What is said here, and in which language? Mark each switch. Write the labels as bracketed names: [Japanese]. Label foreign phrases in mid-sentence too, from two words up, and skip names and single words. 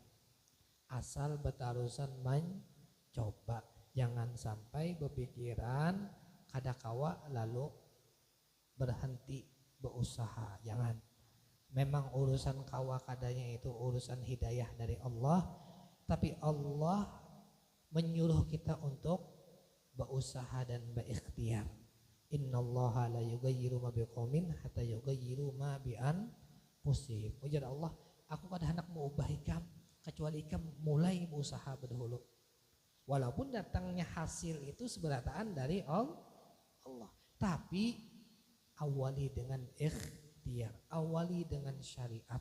[Indonesian] Asal batarusan mencoba, jangan sampai berpikiran [Banjar] kada kawa [Indonesian] lalu berhenti berusaha. Jangan. Memang urusan [Banjar] kawa kadanya [Indonesian] itu urusan hidayah dari Allah, tapi Allah menyuruh kita untuk berusaha dan berikhtiar. [Arabic] إن الله لا يغير ما بقوم حتى يغيروا ما بأنفسهم. [Banjar] Ujar Allah, aku kada hendak mengubah ikam kecuali ikam mulai berusaha berdahulu. [Indonesian] Walaupun datangnya hasil itu seberataan dari Allah, tapi awali dengan ikhtiar, awali dengan syariat.